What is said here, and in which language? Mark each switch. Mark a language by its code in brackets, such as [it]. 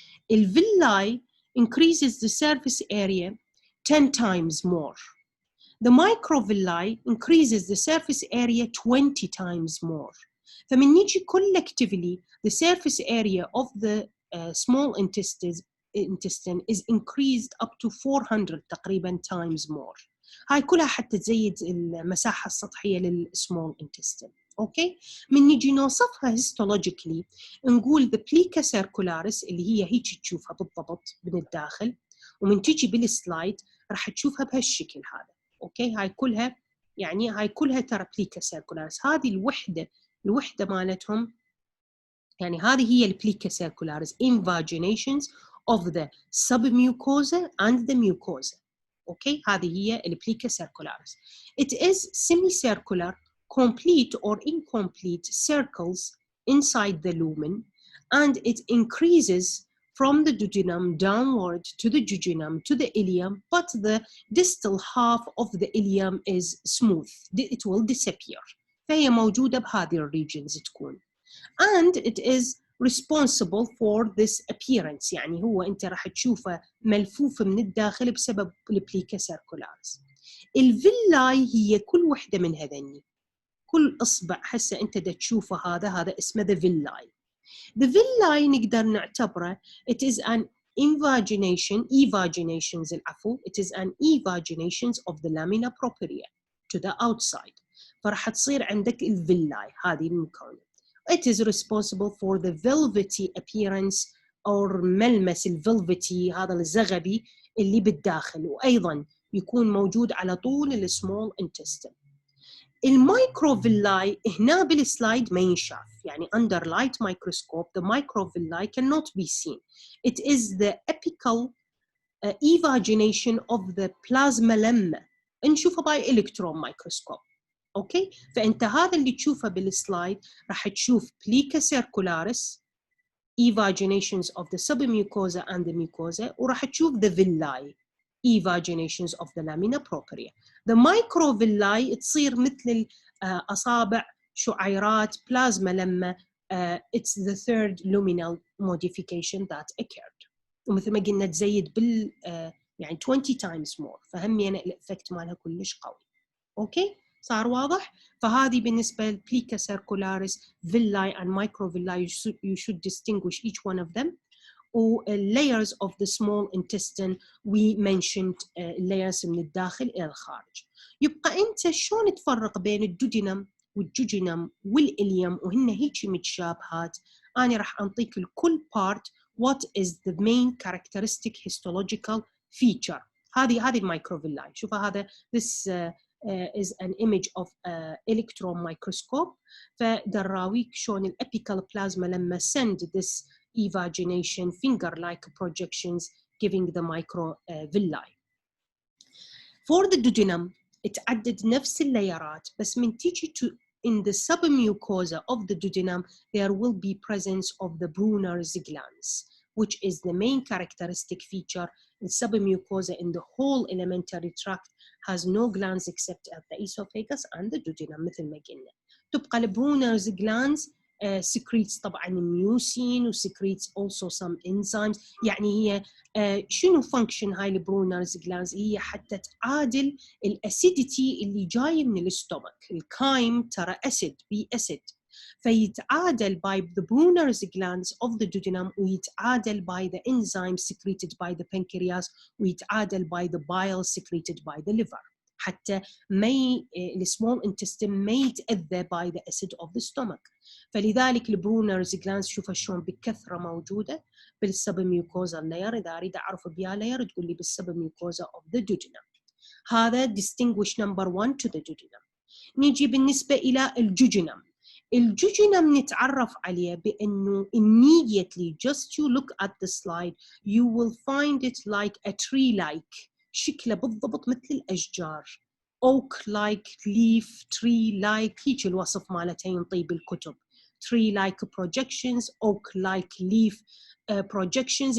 [en] الvilli increases the surface area 10 times more. The microvilli increases the surface area 20 times more. [ar] فمن نيجي [en] collectively the surface area of the small intestine is increased up to 400 تقريبا times more. [ar] هاي كلها حتى تزيد المساحة السطحية للسمول intestine. اوكي. من نيجي نوصفها histologically نقول the plica circularis اللي هي هيك تشوفها بالضبط من الداخل ومن تيجي بالسلايد راح تشوفها بهالشكل هذا. اوكي. هاي كلها ترى plica circularis. هذه الوحدة مالتهم يعني هذه هي الplica circularis [en] invaginations of the submucosa and the mucosa. [ar] اوكي. هذه هي الplica circularis. [en] It is semicircular, complete or incomplete circles inside the lumen and it increases from the duodenum downward to the jejunum to the ileum, but the distal half of the ileum is smooth. It will disappear. [ar] فهي موجودة بهذه الريجنز تكون. [en] And it is responsible for this appearance. [ar] يعني هو أنت راح تشوفه ملفوف من الداخل بسبب البليكا سيركولاريس. الفيلاي هي كل وحدة من هذني. كل إصبع هسه أنت دا تشوفه هذا اسمه the villi. [en] The villi [ar] نقدر نعتبره [en] it is an evaginations [ar] العفو [en] it is an evaginations of the lamina propria to the outside. [ar] فراح تصير عندك الفيلاي هذه المكونة. [en] It is responsible for the velvety appearance or [ar] ملمس الفلفتي هذا الزغبي اللي بالداخل، وأيضا يكون موجود على طول السمول intestine. المايكروفيلاي هنا بالسلايد ما ينشاف، يعني [en] under light microscope the microvilli cannot be seen. It is the apical evagination of the plasma lemma [ar] نشوفه [en] by electron microscope. [ar] اوكي، فانت هذا اللي تشوفه بالسلايد راح تشوف بليكا سيركولاريس [en] evaginations of the submucosa and the mucosa، [ar] وراح تشوف [en] the villi evaginations of the lamina propria. [ar] The microvilli تصير مثل أصابع شعيرات بلازما لما [en] it's the third luminal modification that occurred. [ar] ومثل ما قلنا تزيد بال يعني 20 times more، فهمينا الإفكت مالها كلش قوي. أوكي، صار واضح؟ فهذه بالنسبة للبليكا سيركولاريس [en] villi and microvilli you should distinguish each one of them. layers of the small intestine we mentioned layers [ar] من الداخل إلى الخارج. يبقى أنت شلون تفرق بين الدودينم والجوجينم والإليوم وهن هيك متشابهات؟ أنا راح أنطيك الكل part [en] what is the main characteristic histological feature. [ar] هذه المايكروفيلاي. شوف هذا [en] this is an image of electron microscope. [ar] فدراويك شلون الأبيكال بلازما لما [en] send this evagination finger-like projections giving the microvilli. For the duodenum [ar] اتعدد نفس اللايرات، بس من تيجي [en] to in the submucosa of the duodenum there will be presence of the Brunner's glands, which is the main characteristic feature. The submucosa in the whole alimentary tract has no glands except at the esophagus and the duodenum [ar] مثل ما قلنا. [en] تبقى البرونرز glands secretes طبعاً mucin و secretes also some enzymes. [ar] يعني هي شنو function هاي البرونرز glands؟ هي حتى تعادل الأسيديتي اللي جاي من الاستومك. الكايم ترى أسيد بي أسيد، فيتعادل [en] by the Brunner's glands of the duodenum ويتعادل by the enzymes secreted by the pancreas ويتعادل by the bile secreted by the liver، حتى ما السمول intestine [ar] ما يتأذى [en] by the acid of the stomach. [ar] فلذلك البرونرز جلانز شوفها شلون بكثرة موجودة بالسبميوكوزا لاير. إذا أريد أعرف بيا لاير تقول لي بالسبميوكوزا [en] of the duodenum. هذا distinguish number 1 to the duodenum. [ar] نيجي بالنسبة إلى الجوجينم. الجوجينم نتعرف عليه بأنه [en] immediately just you look at the slide you will find it like a tree-like. [ar] شكله بالضبط مثل الأشجار. [en] oak-like leaf, tree-like، [ar] هيك الوصف مالته ينطي بالكتب. [en] tree-like projections, oak-like leaf projections.